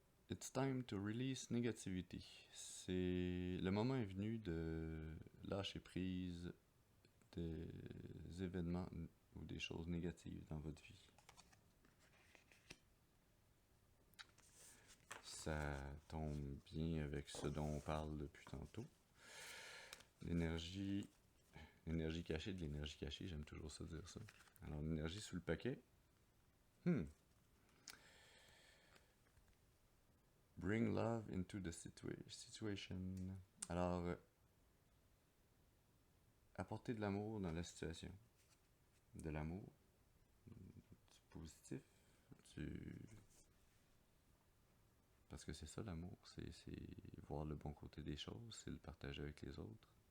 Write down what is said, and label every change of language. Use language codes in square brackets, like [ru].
[en] It's time to release negativity. [fr] Le moment est venu de lâcher prise des événements ou des choses négatives dans votre vie. Ça tombe bien avec ce dont on parle depuis tantôt. L'énergie cachée de l'énergie cachée, j'aime toujours ça dire ça. Alors, l'énergie sous le paquet. [en] Bring love into the situation. [fr] Alors, apporter de l'amour dans la situation. De l'amour, du positif, parce que c'est ça l'amour, c'est voir le bon côté des choses, c'est le partager avec les autres.